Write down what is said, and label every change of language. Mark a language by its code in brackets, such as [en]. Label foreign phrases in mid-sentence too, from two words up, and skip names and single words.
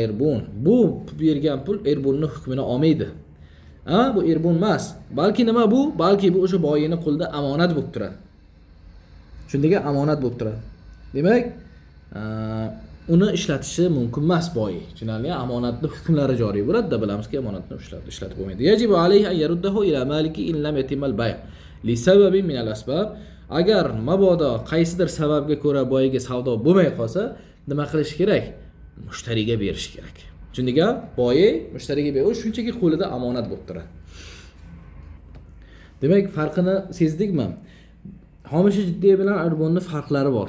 [uz] Bu bergan pul irbunni hukmini olmaydi. Bu erbon emas. Balki nima bu? Balki bu o'sha boyini qo'lda omonat bo'lib turadi. Shundaga omonat bo'lib turadi. Demak, uni ishlatishi mumkin emas boyi. Tushunarli? Omonatning hukmlari joriy bo'ladi-da, bilamizki, omonatni ishlatib bo'lmaydi. [ar] يجب عليه أن يرده إلى مالكه إن لم يتم البيع لسبب من الأسباب. [uz] Agar mabodo qaysidir sababga ko'ra boyiga savdo bo'lmay qolsa, nima qilish kerak? Mushtariga berish kerak. Chunki boyi mushtariga berish shunchaki qo'lida omonat bo'lib turadi. Demak, farqini sezdikmi? Homishi jiddiy bilan erbonning farqlari bor.